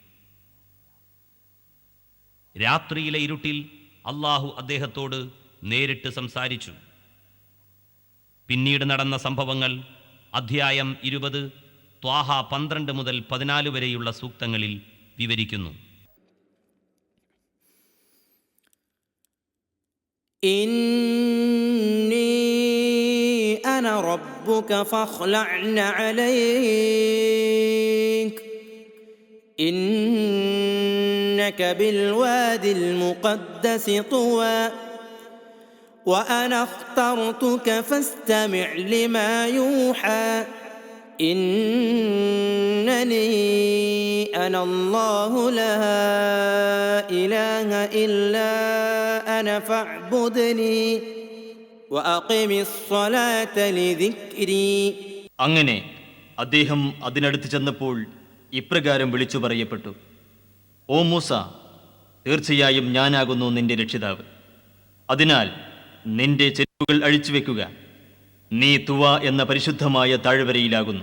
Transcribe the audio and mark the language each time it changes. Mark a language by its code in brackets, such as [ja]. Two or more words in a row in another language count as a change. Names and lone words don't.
[ml] രാത്രിയിലെ ഇരുട്ടിൽ അള്ളാഹു അദ്ദേഹത്തോട് നേരിട്ട് സംസാരിച്ചു. പിന്നീട് നടന്ന സംഭവങ്ങൾ അധ്യായം 20 ത്വാഹ 12 മുതൽ 14 വരെയുള്ള സൂക്തങ്ങളിൽ വിവരിക്കുന്നു. [ar] إني أنا ربك فاخلعن عليك إنك بالوادي المقدس طوى وأنا اخترتك فاستمع لما يوحى إنني أنا الله لا إله إلا أنا فاعبدني وأقم الصلاة لذكري. [ml] അങ്ങനെ അദ്ദേഹം അതിനടുത്ത് ചെന്നപ്പോൾ ഇപ്രകാരം വിളിച്ചു പറയപ്പെട്ടു: ഓ മൂസ, തീർച്ചയായും ഞാനാകുന്നു നിന്റെ രക്ഷിതാവ്. അതിനാൽ നിന്റെ ചെരുപ്പുകൾ അഴിച്ചുവെക്കുക. നീ തുവ എന്ന പരിശുദ്ധമായ താഴ്വരയിലാകുന്നു.